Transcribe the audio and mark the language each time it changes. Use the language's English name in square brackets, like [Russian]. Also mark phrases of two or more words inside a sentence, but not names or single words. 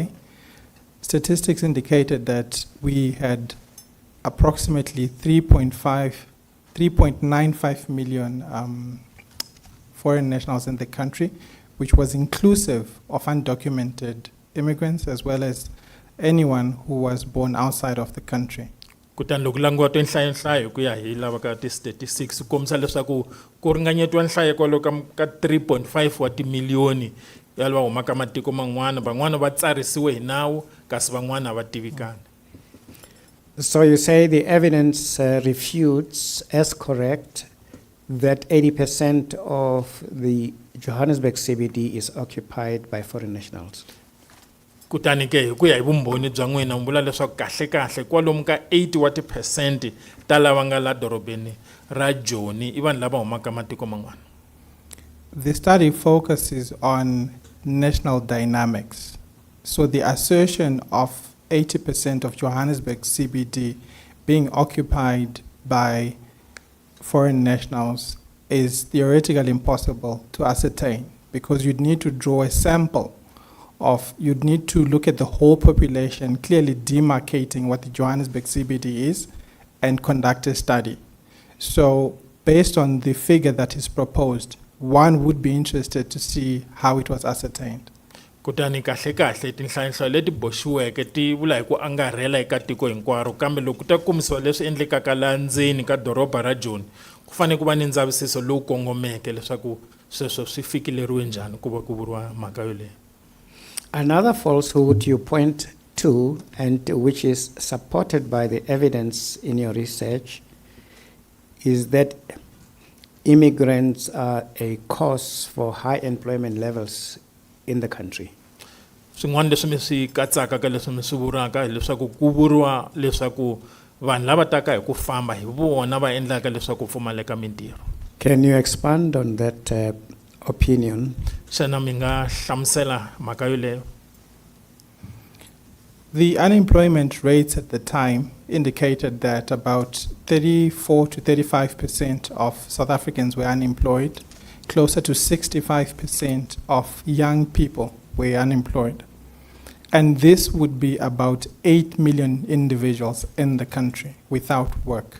[English] Statistics indicated that we had approximately 3.95 million foreign nationals in the country, which was inclusive of undocumented immigrants as well as anyone who was born outside of the country. [Tsonga] kutani loko languwa tinhlayo ku ya hi lava ka ti-statistics kombisa leswaku ku ringanyetiwa nhlayo kwalomu ka 3.5 wa timiliyoni ya lava humaka matiko man'wana van'wana va tsarisiwe hi nawu kasi van'wana va tivikana [English] So you say the evidence refutes as correct that 80% of the Johannesburg CBD is occupied by foreign nationals. [Tsonga] kutani ke hi ku ya hi vumbhoni bya n'wina mi vula leswaku kahle kwalomu ka 80 wa ti-percent ta lava nga la dorobeni ra Joni i vanhu lava humaka matiko man'wana [English] The study focuses on national dynamics. So the assertion of 80% of Johannesburg CBD being occupied by foreign nationals is theoretically impossible to ascertain because you'd need to draw a sample you'd need to look at the whole population, clearly demarcating what the Johannesburg CBD is and conduct a study. So based on the figure that is proposed, one would be interested to see how it was ascertained. [Tsonga] kutani kahle tinhlayo leti boxiweke ti vula hi ku angarhela eka tiko hinkwaro kambe loko ta komisiwa leswi endlekaka la ndzeni ka doroba ra Joni ku fane ku va ni ndzavisiso lowu kongomeke leswaku sweswo swi fikeleriwe njhani ku va ku vuriwa mhaka yoleyo. [English] Another falsehood you point to, and which is supported by the evidence in your research, is that immigrants are a cause for high employment levels in the country. [Tsonga] Swin'wana leswi mi swi katsaka ka leswi mi swi vuraka hileswaku ku vuriwa leswaku vanhu lava taka hi ku famba hi vona va endlaka leswaku pfumaleka mintirho. [English] Can you expand on that opinion? [Tsonga] Xana mi nga hlamusela mhaka yoleyo? [English] The unemployment rates at the time indicated that about 34 to 35% of South Africans were unemployed. Closer to 65% of young people were unemployed. And this would be about 8 million individuals in the country without work.